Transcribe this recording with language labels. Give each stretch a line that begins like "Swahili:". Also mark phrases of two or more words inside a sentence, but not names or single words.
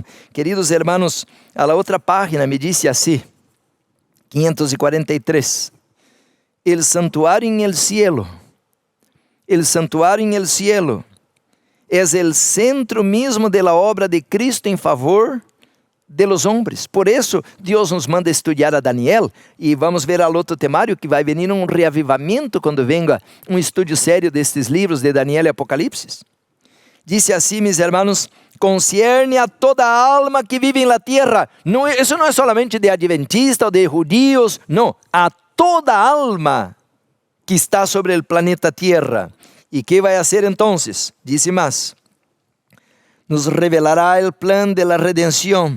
Spanish: Queridos hermanos, a la otra página me dice así, 543, el santuario en el cielo es el centro mismo de la obra de Cristo en favor de los hombres. Por eso Dios nos manda estudiar a Daniel
Portuguese: e vamos ver al outro temário que vai venir um reavivamento quando venga um estudio sério destes livros de Daniel e Apocalipse.
Spanish: Dice assim, mis hermanos, concierne a toda alma que vive en la tierra. No, eso no es solamente de adventistas o de judíos, no, a toda alma que está sobre el planeta Tierra. ¿Y qué va a hacer entonces? Dice más, nos revelará el plan de la redención.